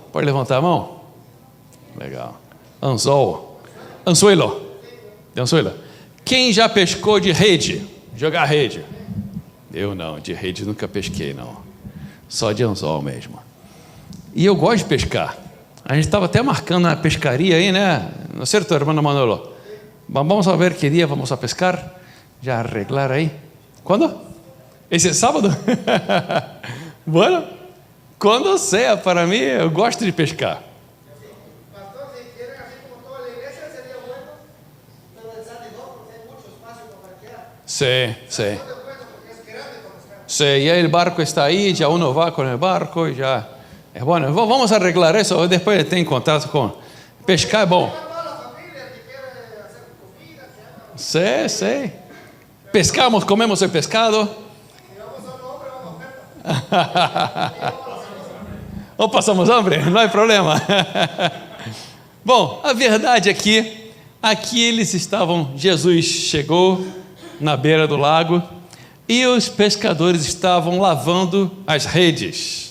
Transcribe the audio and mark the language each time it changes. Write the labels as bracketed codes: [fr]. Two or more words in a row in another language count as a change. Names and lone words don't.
[pt] Pode levantar a mão? Legal. Anzol. [es] Anzuelo. De anzuelo. [pt] Quem já pescou de rede? Jogar rede? Eu não, de rede nunca pesquei, não. Só de anzol mesmo. E eu gosto de pescar. A gente estava até marcando a pescaria aí, né? [es] ¿No es cierto, hermano Manolo? Vamos a ver que dia vamos a pescar. [pt] Já arreglar aí. ¿Cuándo? Esse sábado? Bueno, quando sea, para mim, eu gosto de pescar. [es] Pastor, si quieren así como toda la iglesia, sería bueno, pero el sábado no, porque hay mucho espacio para parquear. Sí. Sí, y el barco está ahí, ya uno va con el barco y ya. Es bueno, vamos a arreglar eso, después [pt] tem contato con... Pescar é bom. [es] Sí. Pescamos, comemos el pescado. [pt] Ou passamos hambre, não há problema. Bom, a verdade é que aqui eles estavam, Jesus chegou na beira do lago e os pescadores estavam lavando as redes.